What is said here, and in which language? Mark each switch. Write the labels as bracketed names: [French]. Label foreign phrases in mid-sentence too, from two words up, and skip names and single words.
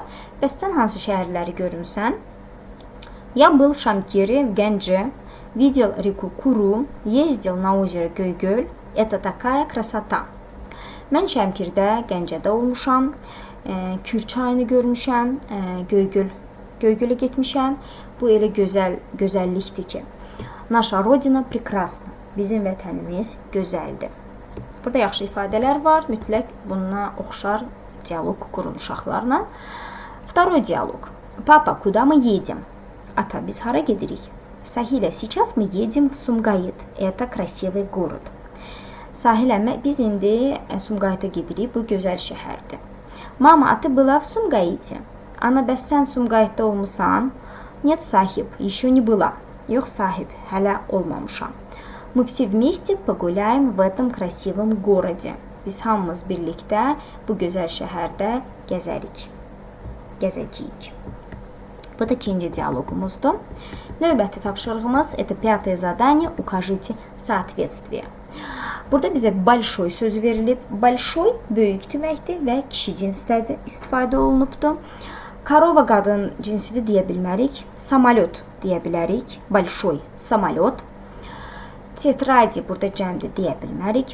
[Azerbaijani] Bəs sən hansı şəhərləri görmüsən? [Russian] Я был в Шамкире, в Генджи. Видел реку Куру. Ездил на озеро Göygöl. Это такая красота. [Azerbaijani] Mən Şəmkirdə, Gəncədə olmuşam. Kür çayını görmüşəm. Göygöl'e getmişəm. Bu elə gözəllikdir ki. [Russian] Наша родина прекрасна. [Azerbaijani] Bizim vətənimiz gözəldir. Burada yaxşı ifadələr var. Mütləq bununla oxşar dialoq qurun uşaqlarla. [Russian] Второй диалог. Папа, куда мы едем? [Azerbaijani] Ata, biz hara gedirik? Sahilə, [Russian] сейчас мы едем в Сумгайыт. Это красивый город. [Azerbaijani] Sahilə, biz indi Sumqayıta gedirik. Bu gözəl şəhərdir. [Russian] Mama, a ты была в Сумгаите? [Azerbaijani] Ana, bəs sən Sumqayıtda olmusan? [Russian] Нет, sahib, еще не была. [Azerbaijani] Yox, sahib, hələ olmamışam. [Russian] Мы все вместе погуляем в этом красивом городе. [Azerbaijani] Biz hamımız birlikdə bu gözəl şəhərdə gəzəcəyik. Bu da ikinci dialoqumuzdur. Növbəti tapşırığımız, [Russian] это пятое задание, укажите соответствие. [Azerbaijani] Burada bizə большой sözü verilib. Большой böyük deməkdir və kişi cinsdədir, istifadə olunubdur. Korova qadın cinsidir deyə bilmərik. Samolyot deyə bilərik. [Russian] Большой самолёт. [Azerbaijani] Tetradi burada cəmdir deyə bilmərik.